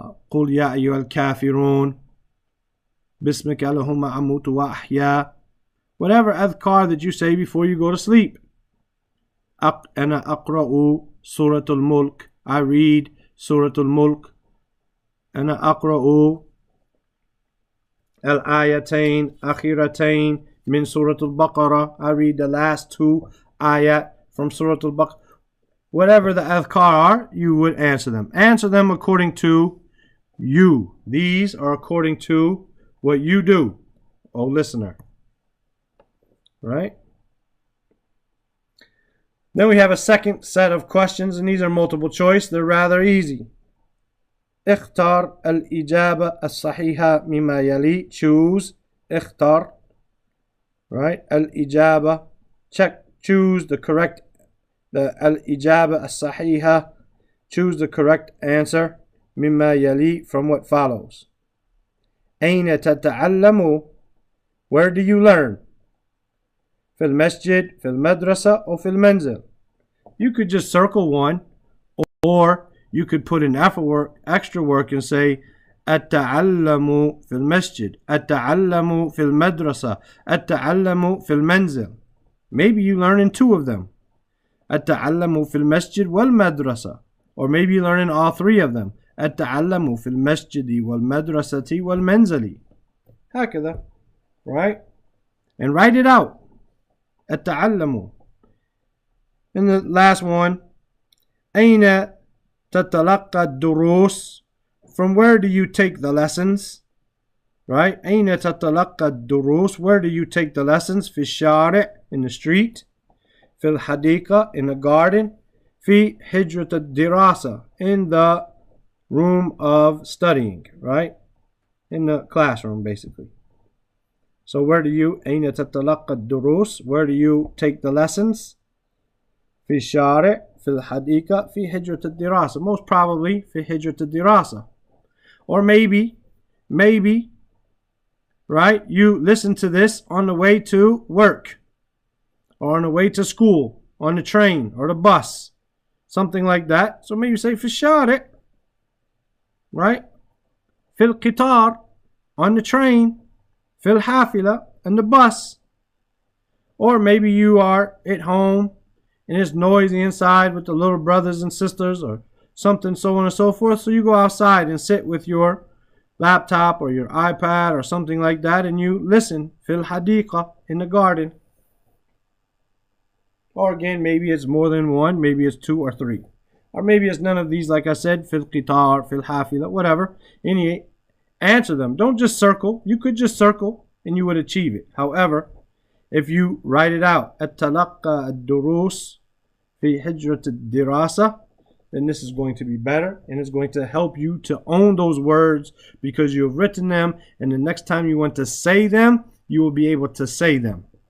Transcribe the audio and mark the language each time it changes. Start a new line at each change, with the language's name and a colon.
Arabic: قل يا أيها الكافرون بسمك اللهم أموت وأحيا.
English: Whatever adhkar that you say before you go to sleep.
Arabic: أنا أقرأ سورة الملك.
English: I read سورة الملك.
Arabic: أنا أقرأ الآيتين أخيرتين من سورة البقرة.
English: I read the last 2 ayat from Surah Al-Baqarah. Whatever the adhkar are, you would answer them. Answer them according to you. These are according to what you do, O listener. Right? Then we have a second set of questions, and these are multiple choice. They're rather easy.
Arabic: اختار الإجابة الصحيحة مما يلي.
English: Choose.
Arabic: اختار.
English: Right?
Arabic: الإجابة.
English: Choose the correct. The
Arabic: الإجابة الصحيحة.
English: Choose the correct answer.
Arabic: مما يلي,
English: from what follows.
Arabic: أين تتعلم?
English: Where do you learn?
Arabic: في المسجد, في المدرسة,
English: or
Arabic: في المنزل.
English: You could just circle one, or you could put in extra work and say
Arabic: التعلم في المسجد, التعلم في المدرسة, التعلم في المنزل.
English: Maybe you learn in 2 of them.
Arabic: التعلم في المسجد والمدرسة.
English: Or maybe you learn in all 3 of them.
Arabic: التعلم في المسجد والمدرسة والمنزل. هكذا.
English: Right? And write it out.
Arabic: التعلم.
English: And the last one.
Arabic: أين تتلقى الدروس?
English: From where do you take the lessons? Right?
Arabic: أين تتلقى الدروس?
English: Where do you take the lessons?
Arabic: في الشارع,
English: in the street.
Arabic: في الحديقة,
English: in the garden.
Arabic: في حجرة الدراسة,
English: in the room of studying. Right? In the classroom, basically. So where do you
Arabic: أين تتلقى الدروس?
English: Where do you take the lessons?
Arabic: في الشارع, في الحديقة, في حجرة الدراسة.
English: Most probably
Arabic: في حجرة الدراسة.
English: Or maybe, right, you listen to this on the way to work, or on the way to school, on the train or the bus, something like that. So maybe you say
Arabic: في الشارع,
English: right?
Arabic: في القطار,
English: on the train.
Arabic: في الحافلة,
English: and the bus. Or maybe you are at home and it's noisy inside with the little brothers and sisters or something, so on and so forth. So you go outside and sit with your laptop or your iPad or something like that, and you listen.
Arabic: في الحديقة,
English: in the garden. Or again, maybe it's more than one. Maybe it's 2 or 3. Or maybe it's none of these, like I said.
Arabic: في القطار, في الحافلة,
English: whatever. Any, answer them. Don't just circle. You could just circle and you would achieve it. However, if you write it out,
Arabic: التلقى الدروس في حجرة الدراسة,
English: then this is going to be better, and it's going to help you to own those words because you've written them, and the next time you want to say them, you will be able to say them.